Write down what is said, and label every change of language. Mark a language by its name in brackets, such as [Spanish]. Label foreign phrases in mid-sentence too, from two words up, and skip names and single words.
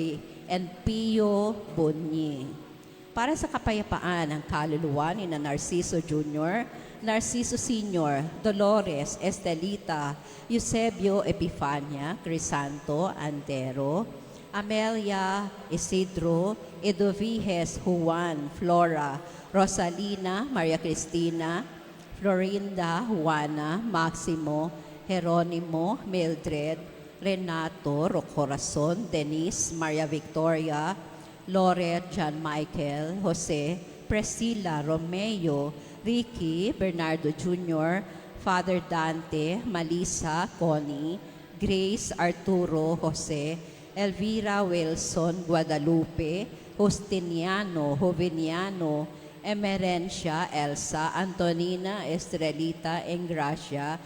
[Filipino] and Pio Bunyi. Para sa kapayapaan ng kaluluwa ni Narciso Jr., Narciso Sr., Dolores Estelita, Eusebio Epifania, Crisanto Antero, Amelia Isidro, Edoviges Juan, Flora, Rosalina, Maria Cristina, Florinda, Juana, Maximo, Jeronimo, Mildred, Renato, Rocorazon, Denise, Maria Victoria, Loret, John Michael, Jose, Priscilla, Romeo, Ricky, Bernardo Jr., Father Dante, Malisa, Connie, Grace, Arturo, Jose, Elvira Wilson, Guadalupe, Justiniano, Joveniano, Emerencia, Elsa, Antonina, Estrelita, Engracia,